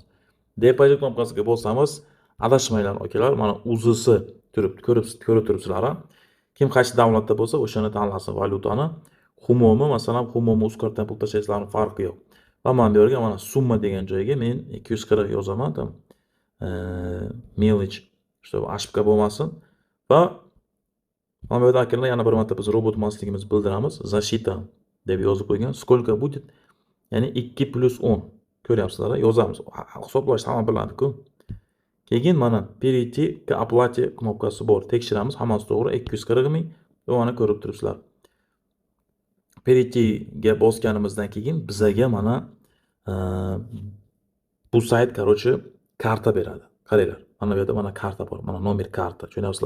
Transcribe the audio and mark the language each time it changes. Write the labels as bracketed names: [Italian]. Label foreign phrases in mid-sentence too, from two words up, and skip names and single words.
[Uzbek] Depozit knopkasiga bosamiz, adashmanglar akalar, mana UZS ko'rib turibsizlar. Kim qaysi davlatda bo'lsa, o'shani tanlasin valyutani. Humomi, masalan, Humomi UzCarddan pul tashlaysizlarning farqi yo'q. Va mana bu yerga mana summa degan joyga men 240 yozaman, [Russian] tam mелочь, чтобы ошибка [Uzbek] bo'lmasin. Va mana bu yerda akalar yana bir marta biz robot emasligimizni bildiramiz. Защита deb yozib qo'ygan. [Russian] Сколько будет? [Uzbek] Ya'ni 2 + 10. Ko'ryapsizlar, yozamiz. Hisoblash hamma biladi-ku. Keyin mana [Russian] перейти к оплате [Uzbek] knopkasi bor. Tekshiramiz, hammasi to'g'ri, 240 ming. Va mana ko'rib turibsizlar. Pereyти ga bosganimizdan keyin bizaga mana bu sayt, короче, karta beradi. Qaranglar. Mana bu yerda mana karta bor. Mana nomer karta. Tushunasizlar?